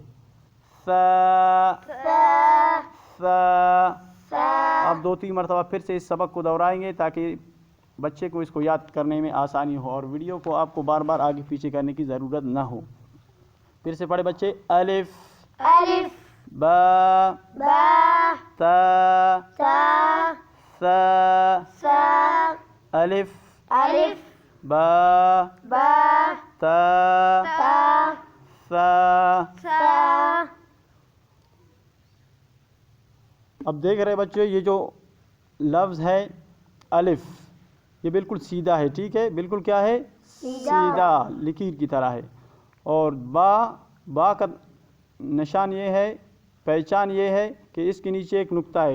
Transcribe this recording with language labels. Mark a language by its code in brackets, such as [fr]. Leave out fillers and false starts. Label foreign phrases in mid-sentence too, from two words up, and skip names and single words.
[ur] سا ثا سا ثا۔ آپ 2-3 مرتبہ پھر سے اس سبق کو دہرائیں گے تاکہ بچے کو اس کو یاد کرنے میں آسانی ہو اور ویڈیو کو آپ کو بار بار آگے پیچھے کرنے کی ضرورت نہ ہو۔ پھر سے پڑھے بچے۔ الف الف با با تا تا ثا ثا الف الف با با تا تا ثا۔ ثا۔ اب دیکھ رہے بچے، یہ جو لفظ ہے الف یہ بالکل سیدھا ہے، ٹھیک ہے، بالکل کیا ہے؟ سیدھا لکیر کی طرح ہے۔ اور با کا نشان یہ ہے، پہچان یہ ہے کہ اس کے نیچے ایک نقطہ ہے۔